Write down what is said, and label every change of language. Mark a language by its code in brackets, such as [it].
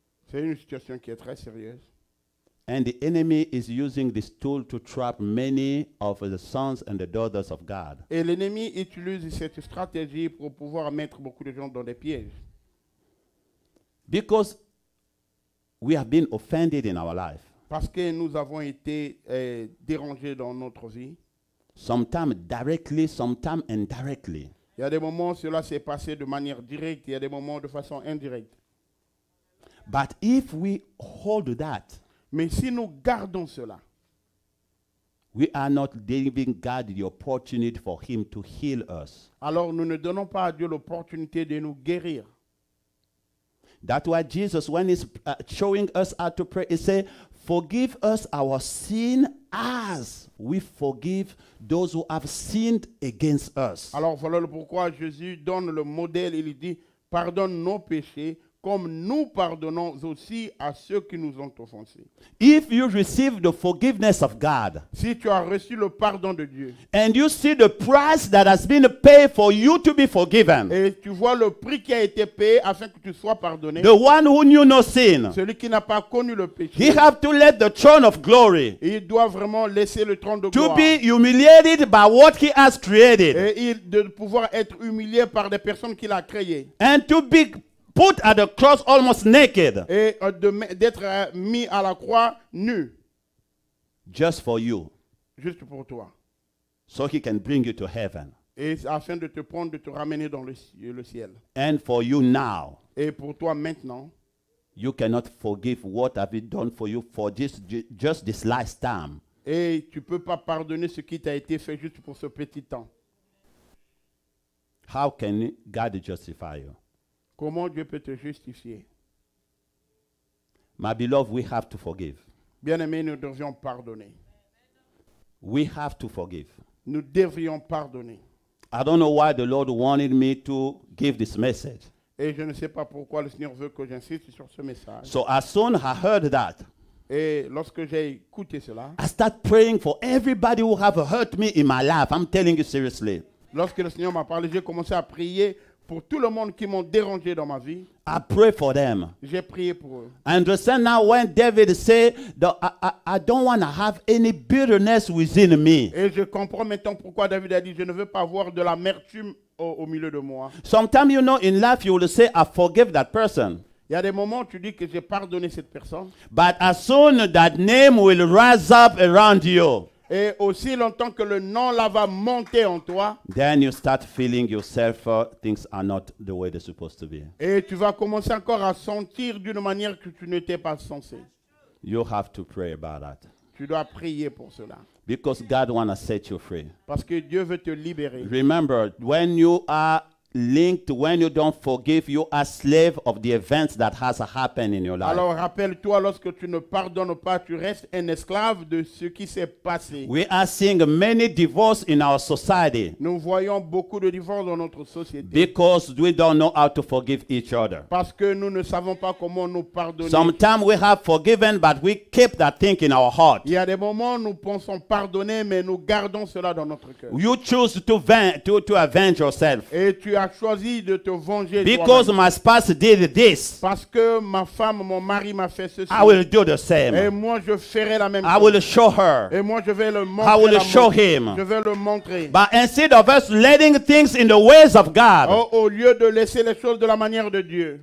[fr] C'est une situation qui est très sérieuse. [en] And the enemy is using this tool to trap many of the sons and the daughters of God. [fr] Et l'ennemi utilise cette stratégie pour pouvoir mettre beaucoup de gens dans des pièges. [en] Because we have been offended in our life. [fr] Parce que nous avons été dérangés dans notre vie. [en] Sometimes directly, sometimes indirectly. [fr] Il y a des moments où cela s'est passé de manière directe, il y a des moments de façon indirecte. [en] But if we hold that, [fr] Mais si nous gardons cela, [en] we are not giving God the opportunity for him to heal us. [fr] alors nous ne donnons pas à Dieu l'opportunité de nous guérir. [en] That's why Jesus, when he's showing us how to pray, he said, forgive us our sin as we forgive those who have sinned against us. [fr] Alors voilà pourquoi Jésus donne le modèle, il dit, pardonne nos péchés comme nous pardonnons aussi à ceux qui nous ont offensés. [en] If you receive the forgiveness of God, [fr] Si tu as reçu le pardon de Dieu, [en] and you see the price that has been paid for you to be forgiven, [fr] et tu vois le prix qui a été payé afin que tu sois pardonné, [en] the one who knew no sin, [fr] celui qui n'a pas connu le péché, [en] he have to let the throne of glory [fr] il doit vraiment laisser le trône de [en] to [fr] gloire. [en] be humiliated by what he has created, [fr] Et de pouvoir être humilié par des personnes qu'il a créées. [en] and to be put at the cross almost naked, [fr] Et d'être mis à la croix nu, [en] just for you, [fr] juste pour toi. [en] so he can bring you to heaven. [fr] Et afin de te prendre, de te ramener dans le ciel. [en] And for you now, [fr] Et pour toi maintenant, [en] you cannot forgive what have been done for you for just this last time. [fr] et tu ne peux pas pardonner ce qui t'a été fait juste pour ce petit temps. [en] How can God justify you? [fr] Comment Dieu peut te justifier? [en] My beloved, we have to forgive. [fr] Bien-aimés, nous devrions pardonner. [en] We have to forgive. [fr] Nous devrions pardonner. [en] I don't know why the Lord wanted me to give this message. [fr] Et je ne sais pas pourquoi le Seigneur veut que j'insiste sur ce message. [en] So as soon as I heard that, [fr] Et lorsque j'ai écouté cela, [en] I start praying for everybody who have hurt me in my life. I'm telling you seriously. [fr] Lorsque le Seigneur m'a parlé, j'ai commencé à prier pour tout le monde qui m'ont dérangé dans ma vie. [en] I pray for them. [fr] J'ai prié pour eux. [en] I understand now when David said that I don't want to have any bitterness within me. [fr] Et je comprends maintenant pourquoi David a dit, je ne veux pas avoir de l'amertume au milieu de moi. [en] Sometimes, you know, in life you will say, I forgive that person. [fr] Il y a des moments où tu dis que j'ai pardonné cette personne. [en] But as soon that name will rise up around you, [fr] Et aussi longtemps que le nom là va monter en toi, [en] then you start feeling yourself, things are not the way they're supposed to be. [fr] et tu vas commencer encore à sentir d'une manière que tu n'étais pas censé. [en] You have to pray about that. [fr] Tu dois prier pour cela. [en] Because God wants to set you free. [fr] Parce que Dieu veut te libérer. [en] Remember, when you are linked, when you don't forgive, you are slave of the events that has happened in your life. [fr] Alors rappelle-toi, lorsque tu ne pardonnes pas, tu restes un esclave de ce qui s'est passé. [en] We are seeing many divorces in our society [fr] Nous voyons beaucoup de divorces dans notre société. [en] because we don't know how to forgive each other. [fr] Parce que nous ne savons pas comment nous pardonner. [en] Sometimes we have forgiven, but we keep that thing in our heart. [fr] Il y a des moments où nous pensons pardonner, mais nous gardons cela dans notre cœur. [en] You choose to avenge yourself. [fr] Et tu as choisi de te venger [en] Because [fr] toi-même. [en] my spouse did this, [fr] Parce que ma femme, mon mari m'a fait ceci. [en] I will do the [fr] Et [en] same. [fr] moi, je ferai la même [en] I [fr] chose. [en] will show her. [fr] Et moi, je vais le [en] I [fr] montrer. [en] will [fr] la [en] show [fr] montrer. [en] him. [fr] Je vais le montrer. [en] But instead of us letting things in the ways of God, [fr] Au lieu de laisser les choses de la manière de Dieu,